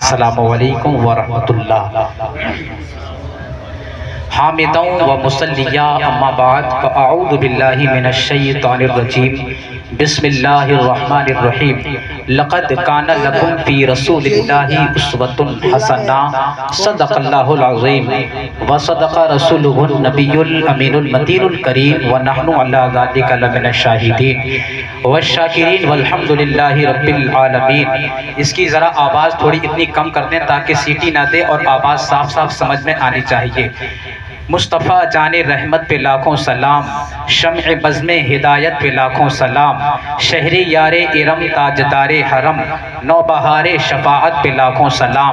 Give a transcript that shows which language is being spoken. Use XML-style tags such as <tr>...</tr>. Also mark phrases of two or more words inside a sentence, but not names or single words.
<ar>السلام علیکم ورحمۃ اللہ۔ حامداً و مصلیاں اما بعد فاعوذ باللہ من الشیطان الرجیم بسم اللہ الرحمن الرحیم لقد کان لکم فی رسول اللہ اسوۃ حسنہ صدق اللہ العظیم وصدق رسولہ النبی الامین المتین الکریم ونحن علی ذلک لمن الشاہدین والشاکرین والحمد للہ رب العالمین۔</ar> <ur>اس کی ذرا آواز تھوڑی اتنی کم کر دیں تاکہ سیٹی نہ دے اور آواز صاف صاف سمجھ میں آنی چاہیے۔ مصطفیٰ جان رحمت پہ لاکھوں سلام، شمع بزم ہدایت پہ لاکھوں سلام، شہر یار ارم تاجدار حرم، نوبہار شفاعت پہ لاکھوں سلام۔</ur>